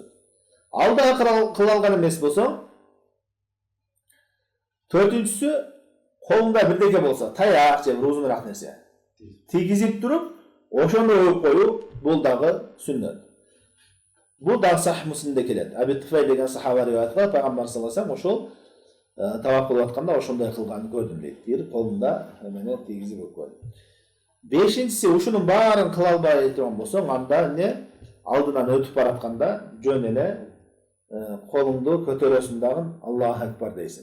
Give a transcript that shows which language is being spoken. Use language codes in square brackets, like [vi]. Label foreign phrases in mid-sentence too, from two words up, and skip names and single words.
[ky] Ал да кыла алган эмес болсо, төртүнчүсү колуңда бирдеке болсо, таяк же бир узунураак нерсе тийгизип туруп, ошону өпүп коюу, бул дагы сүннет. Бул да Сахih Муслимде келет. Аби Туфайл деген сахаба риwayat кылат, Пайгамбар [ar] صلى الله عليه وسلم [ky] ошол тавак кылып атканда ошондой кылганын көрдүм дейт. Бир колунда эмени тийгизип өпүп койду. Бешинчиси ушунун баарын кыла албай турган болсоң, анда эмне алдынан өтүп баратканда жөн эле колуңду көтөрөсүң дагы [ar] الله أكبر [ky] дейсиң.